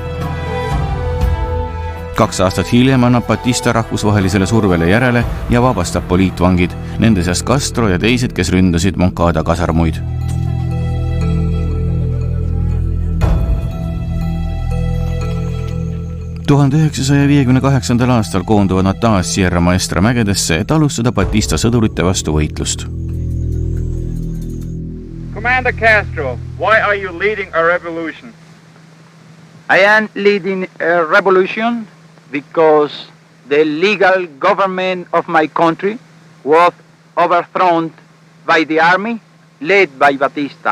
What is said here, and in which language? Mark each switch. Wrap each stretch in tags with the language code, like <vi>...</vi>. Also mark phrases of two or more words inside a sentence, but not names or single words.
<et>2 aastat hiljem annab Batista rahvusvahelisele survele järele ja vabastab poliitvangid, nende seas Castro ja teised, kes ründasid Moncada kasarmuid. ...1958. aastal koonduvad nad taas Sierra Maestra mägedesse, et alustada Batista sõdurite vastu võitlust.</et> <en>Commander Castro, why are you leading a revolution? I am leading a revolution because the legal government of my country was overthrown by the army led by Batista.</en>